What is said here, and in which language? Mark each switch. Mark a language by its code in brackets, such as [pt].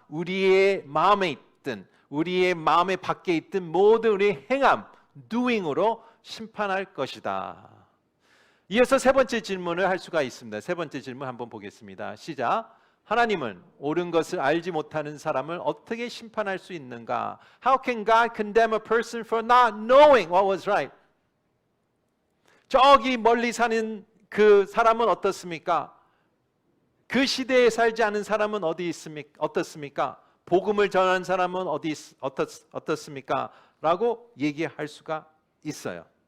[ko] 우리의 마음에 있든 우리의 마음에 밖에 있든 모든 우리의 행함, doing으로 심판할 것이다. 이어서 세 번째 질문을 할 수가 있습니다. 세 번째 질문 한번 보겠습니다. 시작. 하나님은 옳은 것을 알지 못하는 사람을 어떻게 심판할 수 있는가? [en] How can God condemn a person for not knowing what was right? [ko] 저기 멀리 사는 그 사람은 어떻습니까? 그 시대에 살지 않은 사람은 어떻습니까? 복음을 전하는 사람은 어떻습니까? 라고 얘기할 수가 있어요.